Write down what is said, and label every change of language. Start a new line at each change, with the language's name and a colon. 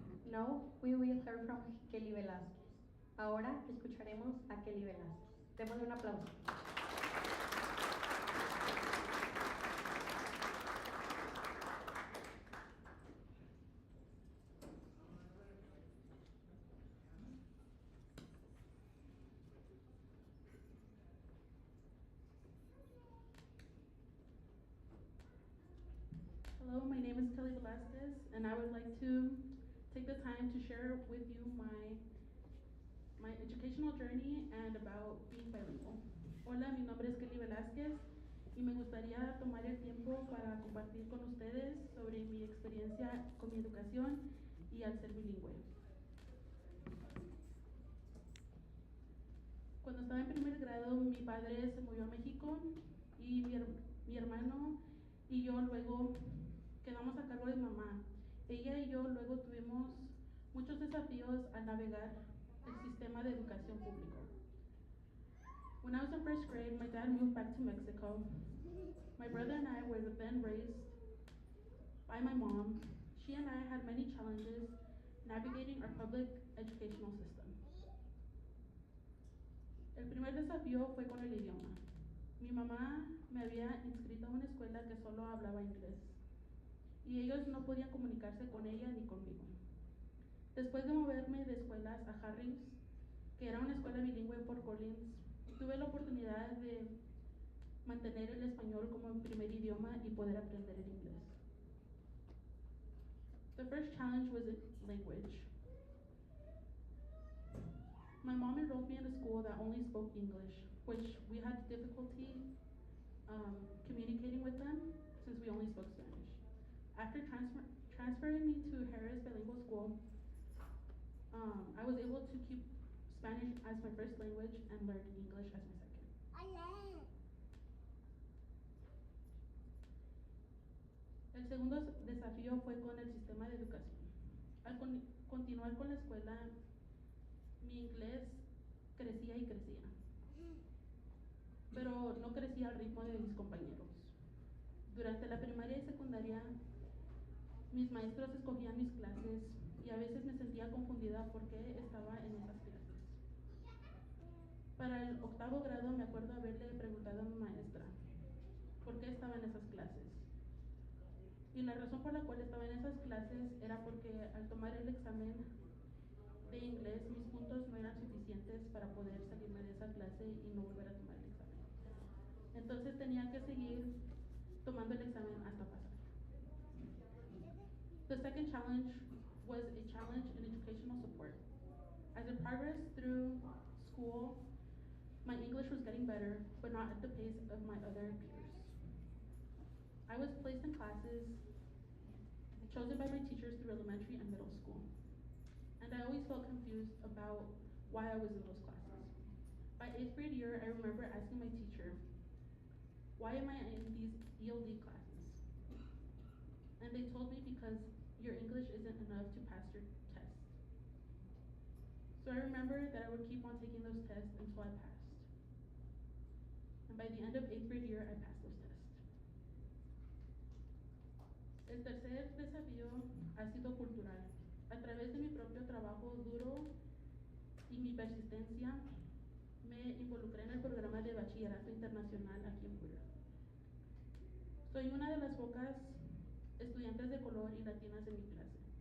English: Now we will hear from Kelly Velasquez.
Spanish: Ahora escucharemos a Kelly Velasquez. Démosle un aplauso.
English: Hello, my name is Kelly Velasquez, and I would like to take the time to share with you my educational journey and about being bilingual.
Spanish: Hola, mi nombre es Kelly Velasquez y me gustaría tomar el tiempo para compartir con ustedes sobre mi experiencia con mi educación y al ser bilingüe. estaba en primer grado, mi padre se movió a México y mi hermano y yo luego quedamos a cargo de mamá. Ella y yo luego tuvimos muchos desafíos al navegar el sistema de educación público.
English: When I was in first grade, my dad moved back to Mexico. My brother and I were then raised by my mom. She and I had many challenges navigating our public educational system.
Spanish: El primer desafío fue con el idioma. Mi mamá me había inscrito a una escuela que solo hablaba inglés y ellos no podían comunicarse con ella ni conmigo. Después de moverme de escuelas a Harris, que era una escuela bilingüe por Collins, tuve la oportunidad de mantener el español como primer idioma y poder aprender el inglés.
English: The first challenge was language. My mom enrolled me in a school that only spoke English, which we had difficulty communicating with them since we only spoke Spanish. After transferring me to Harris Bilingual School, I was able to keep Spanish as my first language and learn English as my second.
Spanish: El segundo desafío fue con el sistema de educación. Al continuar con la escuela, mi inglés crecía y crecía, pero no crecía al ritmo de mis compañeros. Durante la primaria y secundaria, mis maestros escogían mis clases y a veces me sentía confundida por qué estaba en esas clases. Para el octavo grado me acuerdo haberle preguntado a mi maestra por qué estaba en esas clases. Y la razón por la cual estaba en esas clases era porque al tomar el examen de inglés mis puntos no eran suficientes para poder salirme de esa clase y no volver a tomar el examen. Entonces tenía que seguir tomando el examen hasta pasar.
English: The second challenge was a challenge in educational support. As I progressed through school, my English was getting better, but not at the pace of my other peers. I was placed in classes chosen by my teachers through elementary and middle school, and I always felt confused about why I was in those classes. By 8th grade year, I remember asking my teacher, why am I in these ELD classes? And they told me because your English isn't enough to pass your test. So I remember that I would keep on taking those tests until I passed. And by the end of 8th grade year, I passed those tests.
Spanish: El tercer desafío ha sido cultural. A través de mi propio trabajo duro y mi persistencia, me involucré en el programa de bachillerato internacional aquí en Fuente. Soy una de las pocas estudiantes de color y latinas en mi clase.